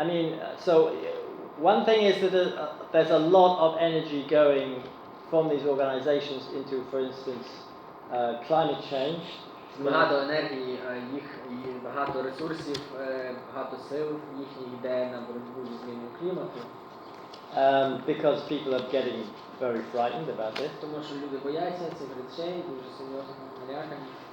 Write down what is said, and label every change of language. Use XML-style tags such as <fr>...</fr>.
<en>I mean, so one thing is that there's a lot of energy going from these organizations into, for instance, climate change.</en> <uk>Багато енергії, і багато ресурсів, багато сил їхніх йде на боротьбу зі зміною клімату.</uk> <en>Because people are getting very frightened about this.</en> <uk>Тому що люди бояться цих речей, дуже серйозно налякані.</uk>